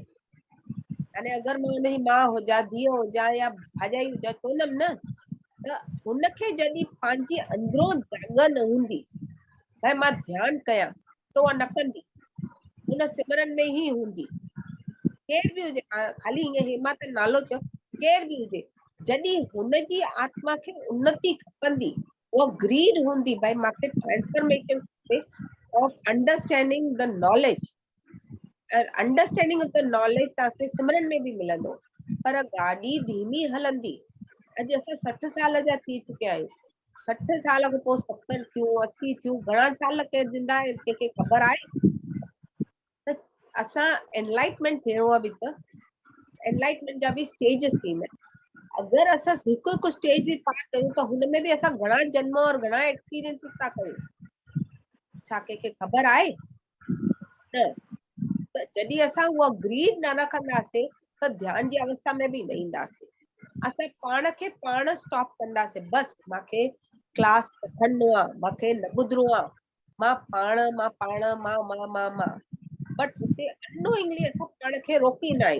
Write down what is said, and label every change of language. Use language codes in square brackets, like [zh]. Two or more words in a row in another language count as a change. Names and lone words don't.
[sd] हाणे अगरि मां हुनजी मां हुजां, धीउ हुजां या भाॼाई हुजां, चवंदमि न त हुनखे जॾहिं पंहिंजी अंदरो जॻह न हूंदी, भई मां ध्यानु कयां त उहा न कंदी, हुन सिमरन में ई हूंदी। केर बि हुजे, खाली ईअं हेमा त नालो चयो, केर बि हुजे, जॾहिं हुनजी आत्मा खे उन्नति खपंदी, उहा ग्रीड हूंदी, भई मूंखे [en] transformation of understanding the knowledge. understanding of the knowledge [sd] तव्हांखे सिमरन में बि मिलंदो, पर गाॾी धीमी हलंदी। अॼु असां 60 साल जा थी चुकिया आहियूं, 60 साल खां पोइ 70 थियूं, 80 थियूं, घणा साल केरु जिंदा आहे कंहिंखे ख़बर आहे? त असां एनलाइटमेंट थियणो आहे बि, त एनलाइटमेंट जा बि स्टेजेस थींदा आहिनि। अगरि असां हिकु हिकु स्टेज बि पार कयूं त हुन में बि असां घणा जन्म और घणा एक्सपीरियंसिस था कयूं। छा कंहिंखे ख़बर आहे? न। त जॾहिं असां उहा ग्रीड न रखंदासीं त ध्यान जी अवस्था में बि न ईंदासीं। असां पाण खे पाण स्टॉप कंदासीं, बसि मूंखे क्लास खणणो आहे, मूंखे न ॿुधणो आहे, मां पाण, बट हुते अननोइंगली असां पाण खे रोकींदा आहियूं।